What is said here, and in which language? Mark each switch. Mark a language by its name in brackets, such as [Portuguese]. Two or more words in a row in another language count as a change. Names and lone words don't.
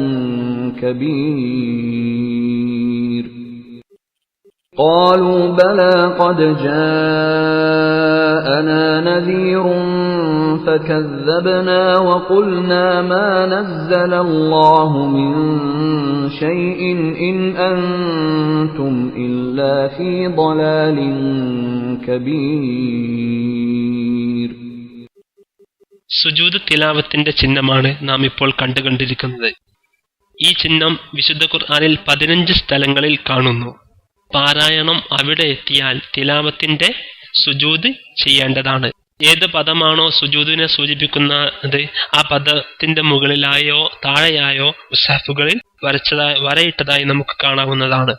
[Arabic] كبير قالوا بلى قد جاءنا نذير فكذبنا وقلنا ما نزل الله من شيء إن أنتم إلا في ضلال كبير. [Malayalam] സുജൂദ് തിലാവത്തിന്റെ ചിഹ്നമാണ് നാം ഇപ്പോൾ കണ്ടുകൊണ്ടിരിക്കുന്നത്. ഈ ചിഹ്നം വിശുദ്ധ ഖുർആനിൽ 15 സ്ഥലങ്ങളിൽ കാണുന്നു. പാരായണം അവിടെ എത്തിയാൽ തിലാവത്തിന്റെ സുജൂദ് ചെയ്യേണ്ടതാണ്. ഏത് പദമാണോ സുജൂദിനെ സൂചിപ്പിക്കുന്നത് ആ പദത്തിന്റെ മുകളിലായോ താഴെയായോ മുസ്ഹഫുകളിൽ വരയിട്ടതായി നമുക്ക് കാണാവുന്നതാണ്.